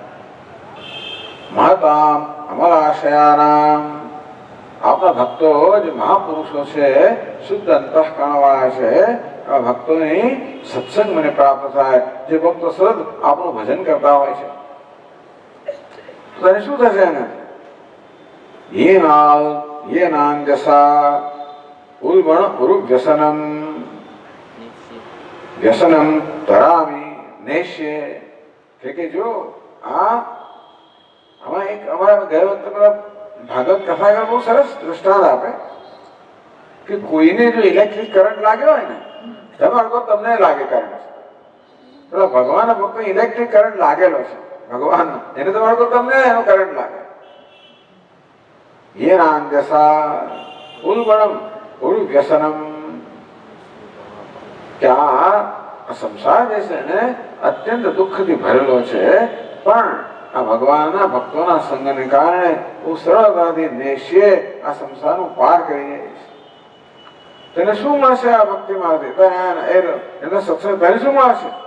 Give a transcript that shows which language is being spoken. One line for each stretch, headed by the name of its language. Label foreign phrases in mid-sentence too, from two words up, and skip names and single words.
Sanskrit: મહતામ અમલાશયાનામ,
Gujarati: આપણા ભક્તો જે મહાપુરુષો છે, શુદ્ધ અંતઃકરણવાળા છે, આ ભક્તોની સત્સંગ મને પ્રાપ્ત થાય. જે ભક્તો સતત આપણું ભજન કરતા હોય છે, તો એને શું થશે?
Sanskrit: એને ये नांजसा उल्बण उरु व्यसनम व्यसनम तरामी नेश्य.
Gujarati: કે જો આ આમાં એક અમારા ગયા વખતે પેલા ભાગવત કથાકાર બહુ સરસ દૃષ્ટાંત આપે કે કોઈને જો
English: electric current
Gujarati: લાગ્યો હોય ને, તમારે તો તમને લાગે કરંટ, પેલા ભગવાનના ભક્તો
English: electric current
Gujarati: લાગેલો છે ભગવાન, એને તમારે તો તમને એનો કરંટ લાગે.
Sanskrit: ये नांजसा उल्बणम उरु व्यसनम.
Gujarati: क्या સંસાર જે છે ને અત્યંત દુઃખથી ભરેલો છે, પણ આ ભગવાનના ભક્તોના સંગને કારણે હું સરળતાથી નેશ્યે આ સંસારનું પાર કરી જઈશ. તેને શું મળશે આ ભક્તિમાંથી? એનો સત્સંગ તેને શું મળશે?